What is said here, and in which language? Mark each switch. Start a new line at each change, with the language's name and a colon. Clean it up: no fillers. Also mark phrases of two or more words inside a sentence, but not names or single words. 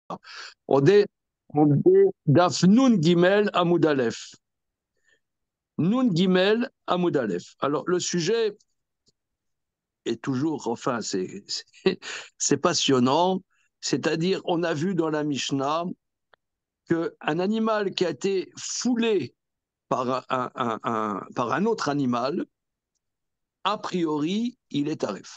French: On est
Hebrew: דף נון גימל עמוד אלף. נון גימל עמוד אלף.
French: Alors, le sujet est toujours, enfin, c'est passionnant. C'est-à-dire, on a vu dans la Mishnah qu'un animal qui a été foulé par par un autre animal, a priori, il est tarif.